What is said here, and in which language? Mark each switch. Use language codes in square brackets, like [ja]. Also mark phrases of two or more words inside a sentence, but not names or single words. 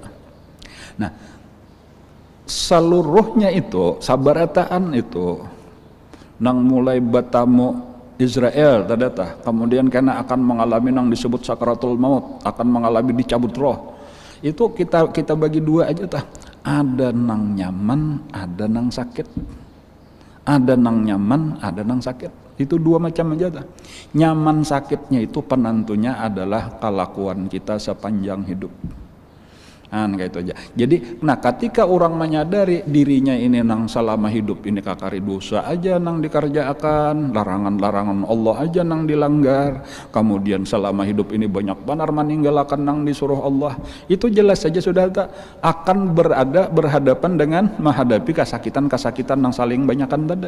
[bjn] Nah, seluruhnya itu sabarataan itu nang mulai batamu Israel tadata, kemudian karena akan mengalami nang disebut sakaratul maut, akan mengalami dicabut roh. Itu kita bagi dua aja tah. Ada nang nyaman, ada nang sakit. Ada nang nyaman, ada nang sakit. Itu dua macam aja tah. Nyaman sakitnya itu penentunya adalah kelakuan kita sepanjang hidup. Kayak itu aja. Jadi, ketika orang menyadari dirinya ini nang selama hidup ini kakari dosa aja nang dikerjakan, larangan-larangan Allah aja nang dilanggar, kemudian selama hidup ini banyak benar meninggalkan nang disuruh Allah, itu jelas saja sudah akan berhadapan dengan menghadapi kesakitan nang saling banyakan tadi.